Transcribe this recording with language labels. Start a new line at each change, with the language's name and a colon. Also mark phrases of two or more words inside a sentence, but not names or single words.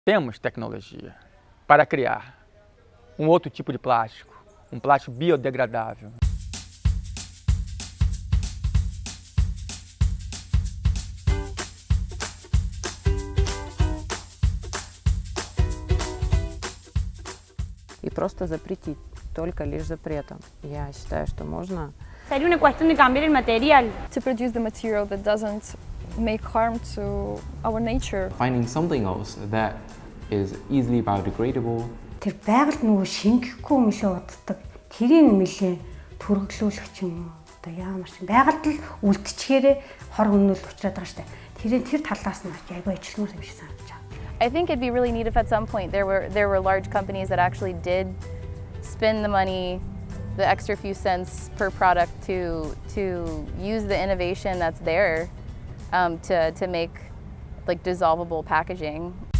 Portuguese: Temos tecnologia para criar um outro tipo de plástico, um plástico biodegradável.
Russian: И просто запретить, только лишь запретом. Я считаю, что можно.
Spanish: Sería una cuestión de cambiar el material.
English: To produce the material that doesn't make harm to our nature. Finding something else that is easily biodegradable.
Mongolian: Тэр байгальд нөгөө шингэхгүй мөлий уддаг. Тэрийг нэлээ төрөглүүлэх ч юм уу. Одоо ямар ч байгальд л үлдчихээрээ хор хөнөөл учраад байгаа штэ. Тэр талаас нь айгүй ажилламаар юм шиг санагдаж байна.
English: I think it'd be really neat if at some point there were large companies that actually did spend the money, the extra few cents per product to use the innovation that's there to make like dissolvable packaging.